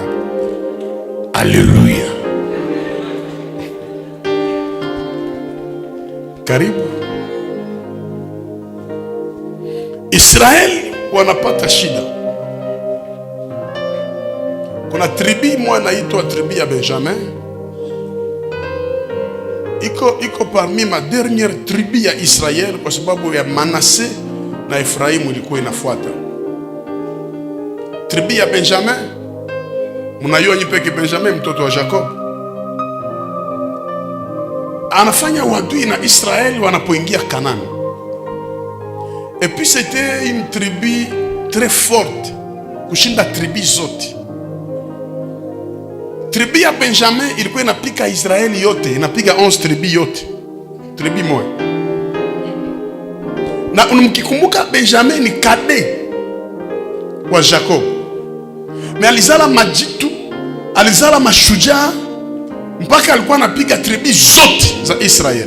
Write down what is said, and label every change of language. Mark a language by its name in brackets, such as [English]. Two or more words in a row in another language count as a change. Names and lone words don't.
[Swahili] Haleluya. Karibu. Israeli wanapata shida. Kuna tribi moja inaitwa tribi ya Benjamin. Iko parmi ma dernière tribi ya Israeli, kwa sababu ya Manase na Efraimu ilikuwa inafuata. Tribi ya Benjamin, mnajua nyipeke Benjamin mtoto wa Jacob, anafanya uadui na Israeli wanapoingia Kanani. [French] Et puis c'était une tribu très forte [Swahili] kushinda tribi zote. Tribi ya Benjamin ilikuwa inapika Israeli yote, inapiga 11 tribi yote, tribi moja. Na unamkikumbuka Benjamin ni kade wa Jacob, me alizala majitu, alizala mashujaa, mpaka alikuwa anapiga tribi zote za Israeli.